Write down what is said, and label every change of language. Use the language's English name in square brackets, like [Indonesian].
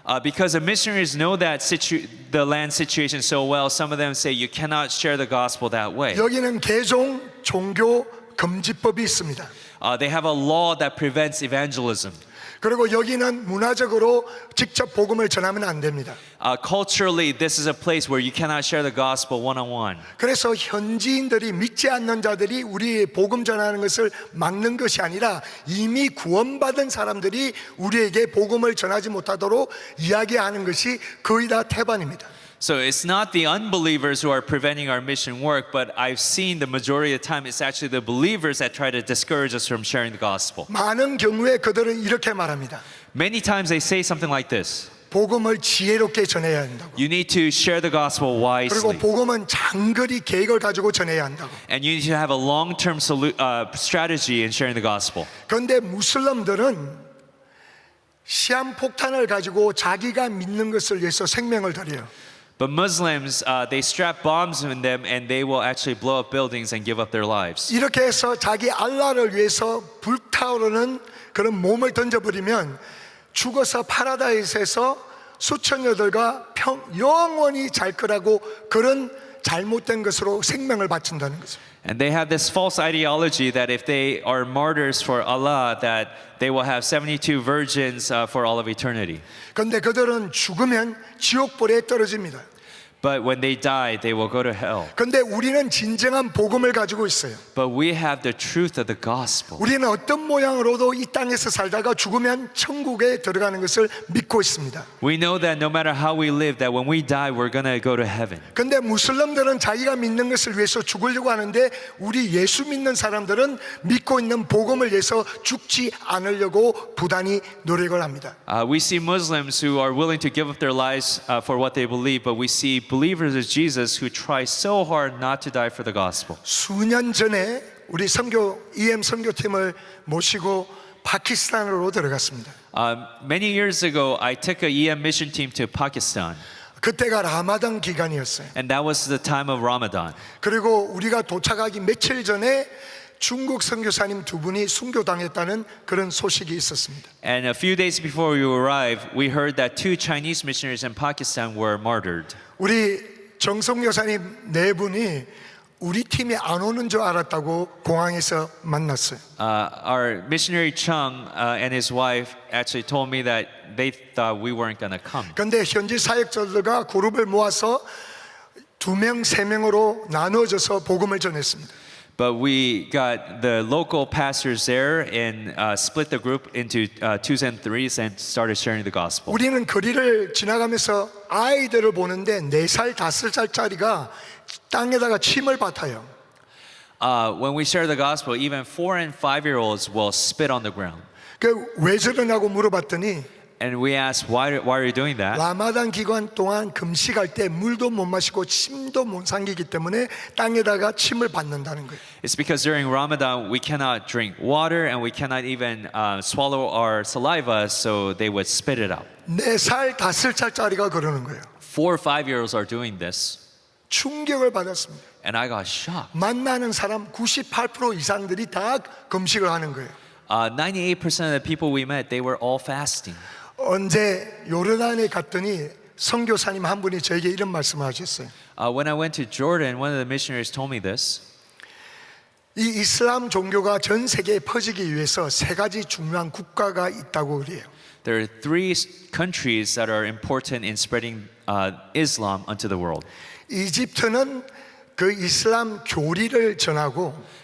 [English] Because the missionaries know that the land situation so well, some of them say you cannot share the gospel that way. [Korean] 여기는 개종 종교 금지법이 있습니다. [English] They have a law that prevents evangelism. [Korean] 그리고 여기는 문화적으로 직접 복음을 전하면 안 됩니다. [English] Culturally, this is a place where you cannot share the gospel one-on-one. [Korean] 그래서 현지인들이 믿지 않는 자들이 우리의 복음 전하는 것을 막는 것이 아니라 이미 구원받은 사람들이 우리에게 복음을 전하지 못하도록 이야기하는 것이 거의 다 태반입니다. [English] So it's not the unbelievers who are preventing our mission work, but I've seen the majority of the time it's actually the believers that try to discourage us from sharing the gospel. [Korean] 많은 경우에 그들은 이렇게 말합니다. [English] Many times they say something like this. [Korean] 복음을 지혜롭게 전해야 한다고. [English] You need to share the gospel [Korean] 그리고 [English] wisely. [Korean] 복음은 장거리 계획을 가지고 전해야 한다고. [English] And you need to have a long-term strategy in sharing the gospel. [Korean] 그런데 무슬림들은 시한폭탄을 가지고 자기가 믿는 것을 위해서 생명을 드려요. [English] But Muslims, they strap bombs in them and they will actually blow up buildings and give up their lives. [Korean] 이렇게 해서 자기 알라를 위해서 불타오르는 그런 몸을 던져버리면 죽어서 파라다이스에서 수천 여들과 영원히 잘 거라고 그런 잘못된 것으로 생명을 바친다는 거죠. [English] And they have this false ideology that if they are martyrs for Allah, that they will have 72 virgins for all of eternity. [Korean] 그런데 그들은 죽으면 지옥불에 떨어집니다. [English] But when they die, they will go to hell. [Korean] 그런데 우리는 진정한 복음을 가지고 있어요. [English] But we have the truth of the gospel. [Korean] 우리는 어떤 모양으로도 이 땅에서 살다가 죽으면 천국에 들어가는 것을 믿고 있습니다. [English] We know that no matter how we live, that when we die, we're going to go to heaven. [Korean] 그런데 무슬림들은 자기가 믿는 것을 위해서 죽으려고 하는데 우리 예수 믿는 사람들은 믿고 있는 복음을 위해서 죽지 않으려고 부단히 노력을 합니다. [English] We see Muslims who are willing to give up their lives for what they believe, but we see believers of Jesus who try so hard not to die for the gospel. [Korean] 수년 전에 우리 EM 선교팀을 모시고 파키스탄으로 들어갔습니다. [English] Many years ago, I took a EM mission team to Pakistan. [Korean] 그때가 라마단 기간이었어요. [English] And that was the time of Ramadan. [Korean] 그리고 우리가 도착하기 며칠 전에 중국 선교사님 두 분이 순교당했다는 그런 소식이 있었습니다. [English] And a few days before we arrived, we heard that 2 Chinese missionaries in Pakistan were martyred. [Korean] 우리 정성 여사님 네 분이 우리 팀에 안 오는 줄 알았다고 공항에서 만났어요. [English] Our missionary Chung and his wife actually told me that they thought we weren't going to come. [Korean] 그런데 현지 사역자들과 그룹을 모아서 2명, 3명으로 나누어져서 복음을 전했습니다. [English] But we got the local pastors there and split the group into 2s and 3s and started sharing the gospel. [Korean] 우리는 거리를 지나가면서 아이들을 보는데 4살, 5살짜리가 땅에다가 침을 뱉어요. [English] When we share the gospel, even 4 and 5-year-olds will spit on the ground. [Korean] 왜 저러냐고 물어봤더니 [English] And we asked, why are you doing that? [Korean] 라마단 기간 동안 금식할 때 물도 못 마시고 침도 못 삼키기 때문에 땅에다가 침을 뱉는다는 거예요. [English] It's because during Ramadan, we cannot drink water and we cannot even swallow our saliva, so they would spit it out. [Korean] 4살, 5살짜리가 그러는 거예요. [English] 4 or 5-year-olds are doing this. [Korean] 충격을 받았습니다. [English] And I got shocked. [Korean] 만나는 사람 98% 이상들이 다 금식을 하는 거예요. [English] 98% of the people we met, they were all fasting. [Korean] 언제 요르단에 갔더니 선교사님 한 분이 저에게 이런 말씀을 하셨어요. [English] When I went to Jordan, one of the missionaries told me this. [Korean] 이 이슬람 종교가 전 세계에 퍼지기 위해서 3가지 중요한 국가가 있다고 그래요. [English] There are 3 countries that are important in spreading Islam unto the world. [Korean] 이집트는 그 이슬람 교리를 전하고